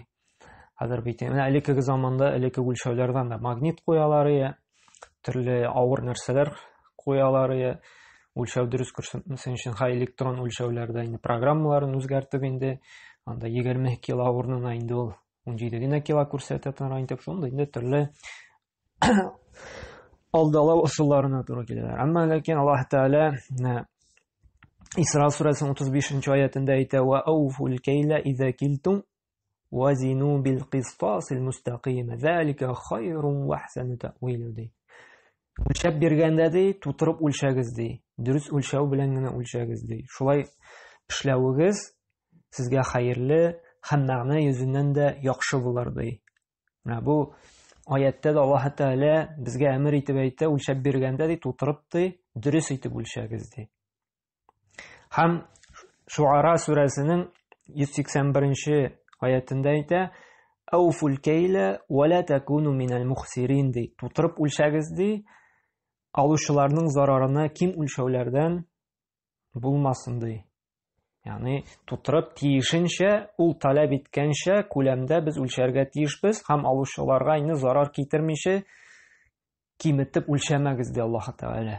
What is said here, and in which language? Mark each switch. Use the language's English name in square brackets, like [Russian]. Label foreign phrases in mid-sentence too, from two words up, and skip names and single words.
[Tatar] Хәзер бит менә элекке заманда элекке үлчәүләрдән да магнит куялар, төрле авыр нәрсәләр куялар, үлчәү дөрес күрсәтмәсен өчен электрон үлчәүләрдә инде программаларын үзгәртеп инде анда 20 кило урынына инде ул 17 генә кило күрсәтә торган итеп шундый инде төрле алдалау ысулларына туры киләләр. Әмма ләкин Аллаһ Тәгалә Исра сүрәсенең 35-нче аятында әйтә: [Arabic] "وأوفوا الكيل إذا كلتم وزنوا بالقسطاس المستقيم. ذلك خير وأحسن تأويلا" ди. [Tatar] Үлчәп биргәндә ди, тутырып үлчәгез ди. Дөрес үлчәү белән генә үлчәгез ди. Шулай эшләвегез сезгә хәерле һәм мәгънә йөзеннән дә яхшы булыр ди. Менә бу аятта да Аллаһ Тәгалә безгә әмер итеп әйтә, үлчәп биргәндә ди, тутырып ди, дөрес итеп үлчәгез ди. Һәм Шуара сүрәсенең 181 аятында әйтә: [Arabic] "أوفوا الكيل ولا تكونوا من المخسرين" [Tatar] ди. Тутырып үлчәгез ди, алучыларның зарарына ким үлчәүләрдән булмасын ди. Ягъни тутырып тиешенчә, ул таләп иткәнчә күләмдә без үлчәргә тиешбез һәм алучыларга инде зарар китермичә киметеп үлчәмәгез ди Аллаһ Тәгалә.